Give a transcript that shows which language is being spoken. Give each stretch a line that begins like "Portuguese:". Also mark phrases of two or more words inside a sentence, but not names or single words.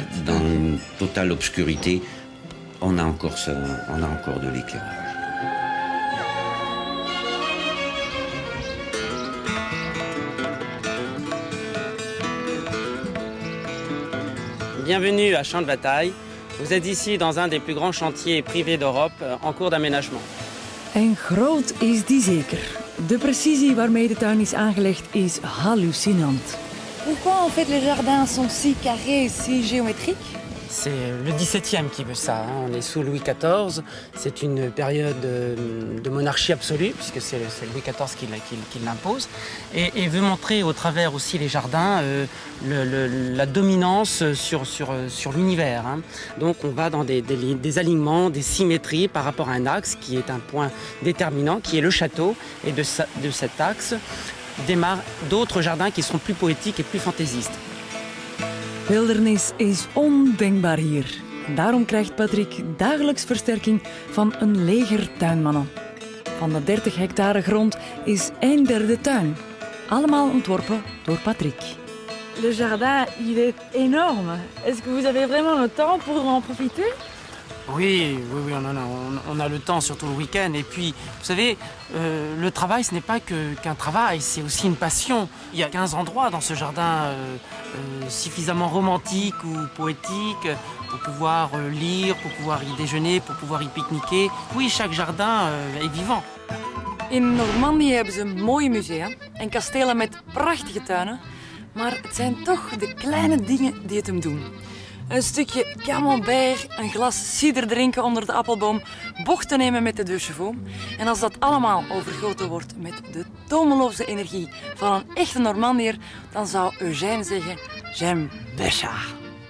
French: Et même dans une totale obscurité, on a encore ça, on a encore de l'éclairage. Bienvenue à Champ de Bataille. Vous êtes ici dans un des plus grands chantiers privés d'Europe en cours d'aménagement.
Dutch: En groot is die zeker. De precisie waarmee de tuin is aangelegd is hallucinant.
French: Pourquoi en fait les jardins sont si carrés, si géométriques? C'est le XVIIe qui veut ça. On est sous Louis XIV. C'est une période de monarchie absolue, puisque c'est Louis XIV qui l'impose. Et veut montrer au travers aussi les jardins la dominance sur l'univers. Donc on va dans des alignements, des symétries par rapport à un axe qui est un point déterminant, qui est le château. Et de cet axe démarrent d'autres jardins qui sont plus poétiques et plus fantaisistes.
Dutch: Wildernis is ondenkbaar hier. Daarom krijgt Patrick dagelijks versterking van een leger tuinmannen. Van de 30 hectare grond is 1/3 tuin. Allemaal ontworpen door Patrick.
French: Le jardin, il est énorme. Est-ce que vous avez vraiment le temps pour en profiter? Oui, on a le temps, surtout le week-end. Et puis, vous savez, le travail, ce n'est pas qu'un travail, c'est aussi une passion. Il y a 15 endroits dans ce jardin suffisamment romantiques ou poétiques pour pouvoir lire, pour pouvoir y déjeuner, pour pouvoir y pique-niquer. Oui, chaque jardin est vivant.
Dutch: In Normandië hebben ze mooie musea en kastelen met prachtige tuinen. Maar het zijn toch de kleine dingen die het hem doen. Een stukje camembert, een glas cider drinken onder de appelboom, bochten nemen met de deux chevaux. En als dat allemaal overgoten wordt met de tomeloze energie van een echte Normandier, dan zou Eugène zeggen,
French: j'aime Béchard.